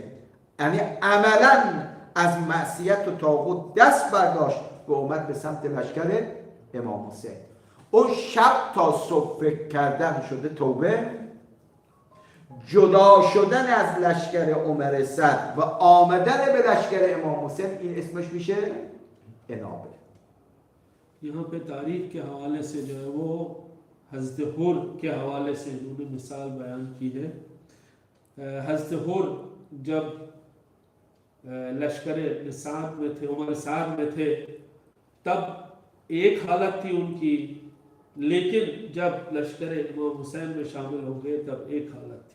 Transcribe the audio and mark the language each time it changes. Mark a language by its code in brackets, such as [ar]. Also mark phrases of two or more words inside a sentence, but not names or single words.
[fa] یعنی عملا از معصیت و طاغوت دست برداشت و اومد به سمت لشکر امام حسین. اون شب تا صبح فکر کردن شده توبه، جدا شدن از لشکر عمر سعد و آمدن به لشکر امام حسین، این اسمش میشه انابه. [ur] یہاں پہ تاریخ کے حوالے سے جو ہے وہ حضرت حر کے حوالے سے انہوں نے مثال بیان کی ہے. حضرت حر جب لشکر سعد میں تھے، عمر سعد میں تھے، تب ایک حالت تھی ان کی، لیکن جب لشکر امام حسین میں شامل ہو گئے تب ایک حالت تھی.